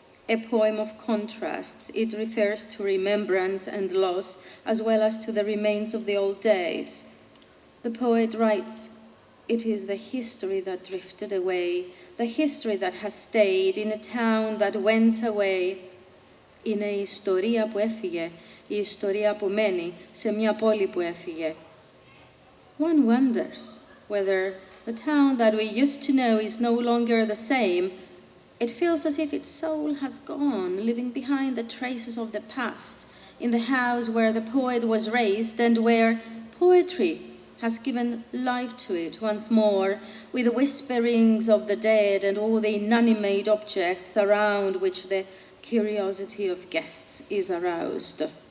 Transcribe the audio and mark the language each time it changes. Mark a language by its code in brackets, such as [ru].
[en] A poem of contrasts, it refers to remembrance and loss, as well as to the remains of the old days. The poet writes, "It is the history that drifted away, the history that has stayed in a town that went away." [el] Είναι η ιστορία που έφυγε, η ιστορία που μένει σε μια πόλη που έφυγε. [en] One wonders whether the town that we used to know is no longer the same. It feels as if its soul has gone, leaving behind the traces of the past, in the house where the poet was raised and where poetry has given life to it once more, with the whisperings of the dead and all the inanimate objects around which the curiosity of guests is aroused.